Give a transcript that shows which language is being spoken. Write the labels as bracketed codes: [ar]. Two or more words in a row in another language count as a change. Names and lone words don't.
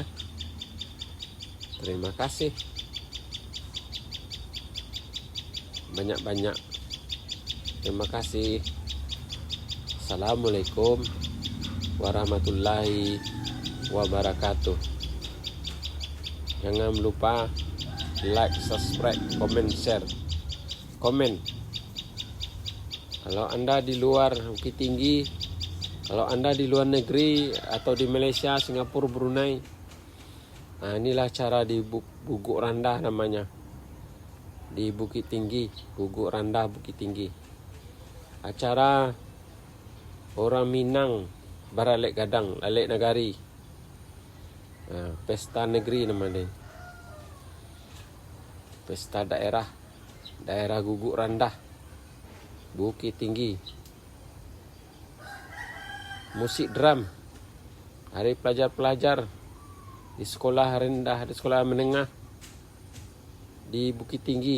[id] Terima kasih banyak-banyak. Terima kasih. Assalamualaikum warahmatullahi wabarakatuh. Jangan lupa [en] like, subscribe, comment, share, [id] komen. Kalau Anda di luar Bukit Tinggi, kalau Anda di luar negeri atau di Malaysia, Singapura, Brunei, inilah cara di Guguk Randah namanya. Di Bukit Tinggi, Guguk Randah, Bukit Tinggi. Acara orang Minang [min] Baralek Gadang, [id] Alik Nagari. Pesta negeri namanya. Pesta daerah Guguk Randah, Bukit Tinggi. Musik drum, hari pelajar-pelajar di sekolah rendah, di sekolah menengah di Bukit Tinggi.